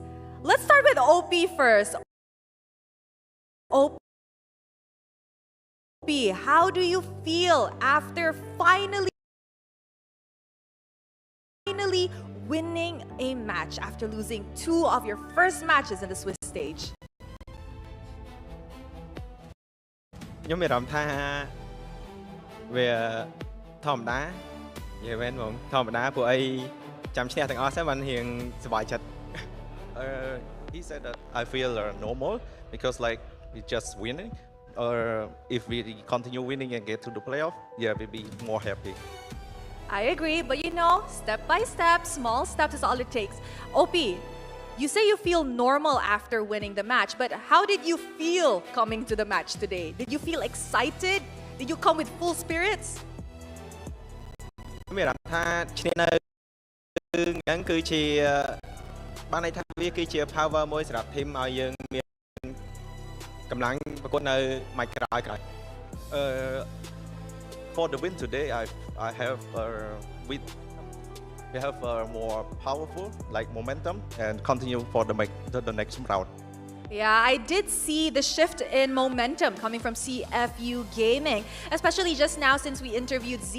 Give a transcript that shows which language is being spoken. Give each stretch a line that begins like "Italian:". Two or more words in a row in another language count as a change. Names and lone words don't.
English: Let's start with OP first. OP, how do you feel after finally winning a match after losing 2 of your first matches in the Swiss stage?
Khmer: ខ្ញុំមានអារម្មណ៍ថាវាធម្មតានិយាយមែនបងធម្មតាពួកអីចាំឈ្នះទាំងអស់ហ្នឹងបានរៀងសប្បាយចិត្ត
English: He said that I feel normal because like we just winning or if we continue winning and get to the playoff, yeah, we'll be more happy. I agree, but you know, step by step, small steps is all it takes. OP, you say you feel normal after winning the match, but how did you feel coming to the match today? Did you feel excited? Did you come with full spirits?
Khmer: មានអារម្មណ៍ថាឈ្នះនៅហ្នឹងគឺជាបានន័យថាវាគឺជា power មួយសម្រាប់ team ឲ្យយើងមានកំឡុងប្រកួតនៅម៉ាច់ក្រោយ
English: For the win today, I have we have more powerful like momentum and continue for the next round. Yeah, I did see the shift in momentum coming from CFU Gaming, especially just now since we interviewed Z.